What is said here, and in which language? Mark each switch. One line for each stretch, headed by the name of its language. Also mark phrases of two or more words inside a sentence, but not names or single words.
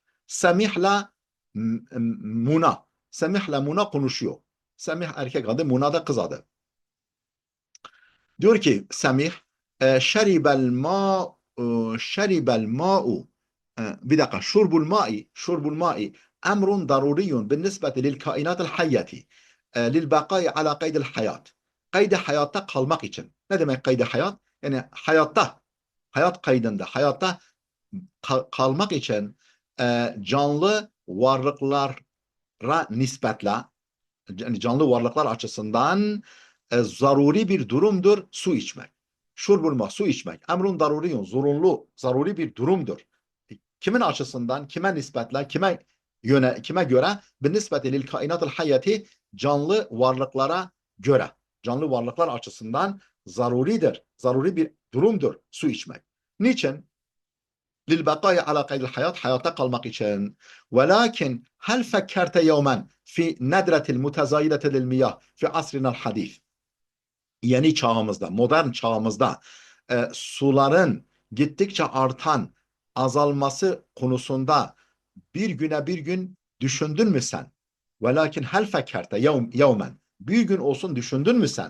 Turkish: Semih'la Muna. Semih'la Muna konuşuyor. Semih erkek adı, Muna da kız adı. Diyor ki
Arabic: Semih, شرب الماء,
Turkish: bir dakika,
Arabic: شرب الماء أمر ضروري بالنسبة للكائنات الحية للبقاء على قيد الحياة.
Turkish: Kaydı hayatta kalmak için. Ne demek kaydı hayat? Yani hayat kaydında, hayatta kalmak için canlı varlıklara nispetle, yani canlı varlıklar açısından zaruri bir durumdur su içmek. Şurbulma, su içmek.
Arabic: أمر ضروري,
Turkish: zaruri bir durumdur. Kimin açısından, kime nispetle, kime göre?
Arabic: بالنسبة للكائنات الحية,
Turkish: canlı varlıklara göre. Canlı varlıklar açısından zaruridir. Zaruri bir durumdur su içmek. Niçin?
Arabic: للبقاء على قيد الحياة,
Turkish: hayatta kalmak için.
Arabic: ولكن هل فكرت يوما في ندرة المتزايدة للمياه في عصرنا الحديث?
Turkish: Yeni çağımızda, modern çağımızda suların gittikçe artan, azalması konusunda bir gün düşündün mü sen?
Arabic: ولكن هل فكرت يوما.
Turkish: Bir gün olsun düşündün mü sen?